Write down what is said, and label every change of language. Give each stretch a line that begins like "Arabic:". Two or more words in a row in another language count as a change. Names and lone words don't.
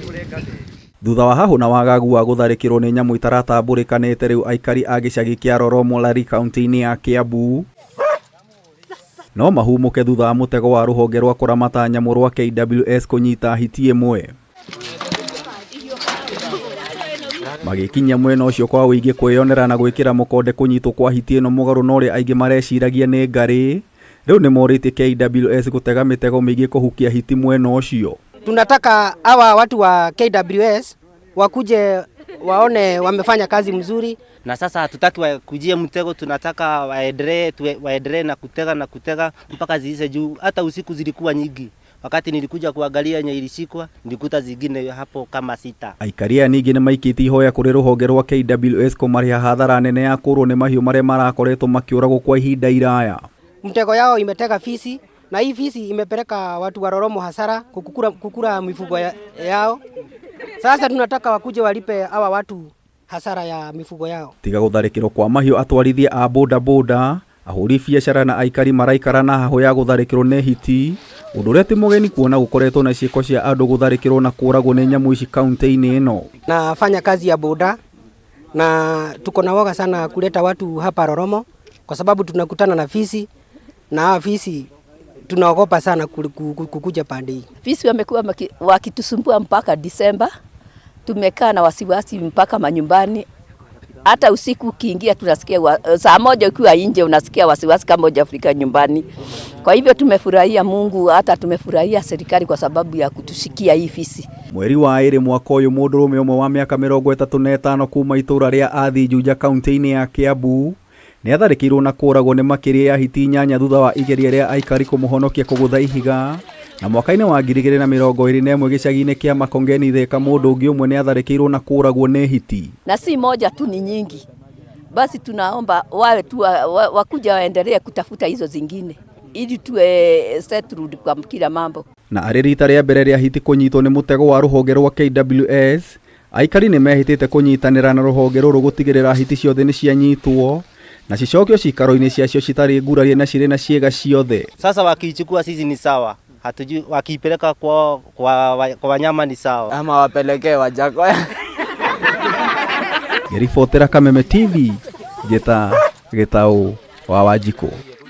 Kikuyu: Thutha wa hahu na wagagu wa gutharikirwo ni nyamu itaratambulikanite riu aikari a gicagi kia Roromolari kaunti-ini ya Kiambu no mahumuke thutha wa mutego wa ruhonge rwa kuramata nyamu rwa KWS kunyita hiti imwe. Magikinya mwena ucio kwa uigi kwiyonera na gwikira mukonde kunyitwo kwa hiti ino mugaru no ri aingi mareciragia ni ngari. Riu ni morite KWS gutega mitego mingi kuhukia hiti mwena ucio.
Swahili: Tunataka hawa watu wa KWS wakuje waone wamefanya kazi mzuri, na sasa hatutaki wakujie mtego, tunataka waendelee na kutega mpaka ziishe juu. Hata usiku zilikuwa nyingi. Wakati nilikuja kuangalia yenye ilishikwa nilikuta zingine hapo kama 6.
Kikuyu: Aikaria ningi ni maikiti ihoya kuri ruhonge rwa KWS kumariha hathara nene ya kurwo ni mahiu maria marakoretwo makiuragwo kwa ihinda iraya.
Swahili: Mtego yao imetega fisi na hii fisi imepeleka watu wa Roromo hasara kukura mifugo yao. Sasa tunataka wakuje walipe hawa watu hasara ya mifugo yao.
Kikuyu: Tiga gutharikirwo kwa mahiu atwarithia a boda boda, ahuri biashara na aikari maraikara na haho ya gutharikirwo ne hiti. Undu uria ti mugeni kuona gukoretwo na ciiko cia andu gutharikirwo na kuragwo ni nyamu ici kaunti-ini ino.
Swahili: Nafanya kazi ya boda na tuko na woga sana kuleta watu hapa Roromo kwa sababu tunakutana na fisi na fisi tunaogopa sana kukuja pande hii. Fisi wamekuwa wakitusumbua mpaka Disemba. Tumekaa na wasiwasi mpaka manyumbani. Hata usiku ukiingia tunasikia saa moja ukiwa nje unasikia wasiwasi kama hujafika nyumbani. Kwa hivyo tumefurahia Mungu, hata tumefurahia serikali kwa sababu ya kutushikia hii fisi.
Kikuyu: Mweri wa iri mwaka uyu mundurume umwe wa miaka 35 kuma itura ria Athinjuja kaunti-ini ya Kiambu ni atharikirwo na kuragwo ni makiria ya hiti 8 thutha wa igeria ria aikari kumuhonokia kugutha ihiga. Na mwaka-ini wa 2021 gicagi-ini kia Makongeni Thika mundu ungi umwe ni atharikirwo na kuragwo ni hiti.
Swahili: Na si moja tu, ni nyingi. Basi tunaomba wale tu wakuja waendelee kutafuta hizo zingine ili tuwe settled kwa kila mambo.
Kikuyu: Na aririta ria mbere ria hiti kunyitwo ni mutego wa ruhonge rwa KWS, aikari ni mehitite kunyitanira na ruhonge ruru gutigirira hiti ciothe ni cianyitwo na cicokio cikaro-ini ciacio citari ngurarie na cirĩ na ciega ciothe.
Swahili: Sasa wakichukua sisi ni sawa, hatujui wakipeleka kwa wanyama ni sawa, ama wapelekee Wajakoya.
Kikuyu: Ngiribotera Kameme TV, Gitau wa Wanjikũ.